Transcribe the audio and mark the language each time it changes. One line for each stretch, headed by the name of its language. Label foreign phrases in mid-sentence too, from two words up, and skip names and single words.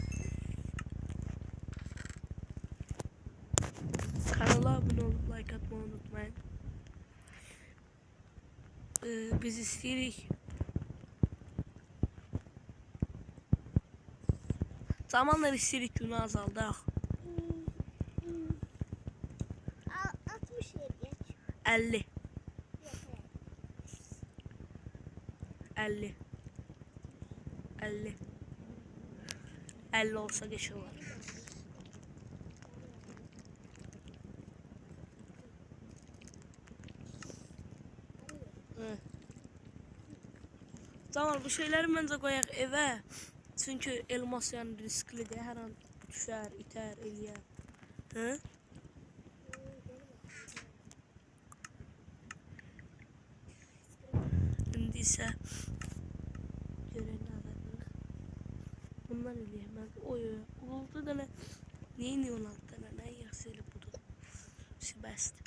Azerbaijani: Kanala abunə olub, like atmayı unutmayın. Biz istəyirik. Zamanla istəyirik günü azaldaq.
Turkish: 60 yer geç. 50. Yok, 50. 50. 50 olsa geçiyorlar. Evet. Tamam, bu şeyleri bence koyak eve. Çünkü elmas yani risklidir. Her an düşer, iter,
Azerbaijani: eləyər. Hı? İndi isə görək nə alırıq. Bundan eləyək. Oy, 16 dənə. Neyin 16 dənə? Nə yaxşı elə budur. Bəsdir.